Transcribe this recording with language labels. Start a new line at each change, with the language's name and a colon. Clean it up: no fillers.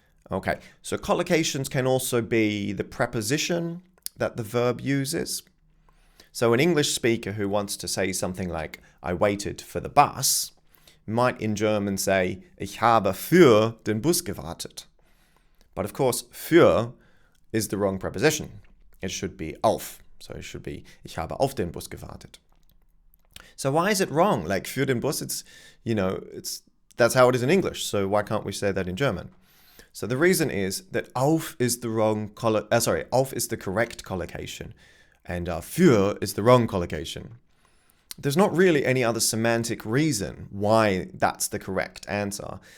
English: Okay, so collocations can also be the preposition that the verb uses. So an English speaker who wants to say something like, I waited for the bus, might in German say,
German: ich habe für den Bus gewartet.
English: But of course, für is the wrong preposition. It should be auf. So it should be,
German: ich habe auf den Bus gewartet.
English: So why is it wrong? Like
German: für den Bus,
English: that's how it is in English. So why can't we say that in German? So the reason is that auf is the auf is the correct collocation, and für is the wrong collocation. There's not really any other semantic reason why that's the correct answer.